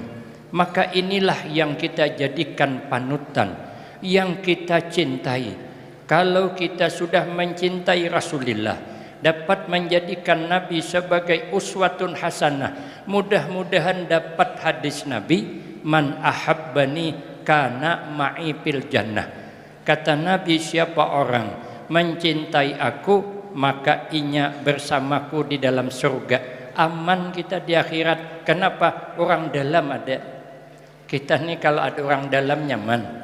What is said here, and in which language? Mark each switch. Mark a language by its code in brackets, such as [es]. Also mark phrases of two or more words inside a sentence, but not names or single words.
[id] Maka inilah yang kita jadikan panutan, yang kita cintai. Kalau kita sudah mencintai Rasulullah, dapat menjadikan Nabi sebagai [ar] uswatun hasanah, [id] mudah-mudahan dapat hadis Nabi, [ar] man ahabbani kana ma'i fil jannah. [bjn] Kata Nabi, siapa orang mencintai aku, maka inya bersamaku di dalam surga. Aman kita di akhirat. Kenapa? Orang dalam ada. Kita nih kalau ada orang dalam nyaman.